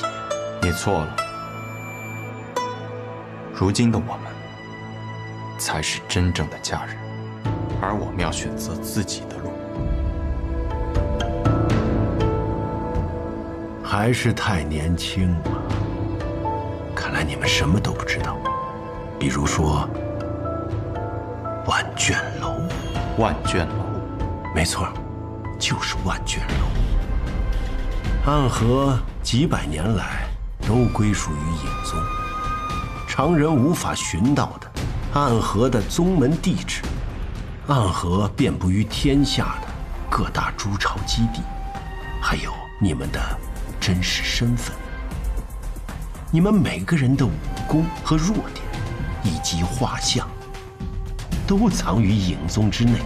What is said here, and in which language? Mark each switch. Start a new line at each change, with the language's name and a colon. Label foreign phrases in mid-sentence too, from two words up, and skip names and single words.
Chinese: 你錯了，如今的我們才是真正的家人，而我們要選擇自己的路。還是太年輕了，看來你們什麼都不知道。比如說萬卷樓。萬卷樓，沒錯，就是萬卷樓。暗河幾百年來都歸屬於尹宗，常人無法尋到的暗河的宗門地址，暗河遍布於天下的各大諸朝基地，還有你們的真實身份，你們每個人的武功和弱點，以及畫像，都藏於尹宗之內。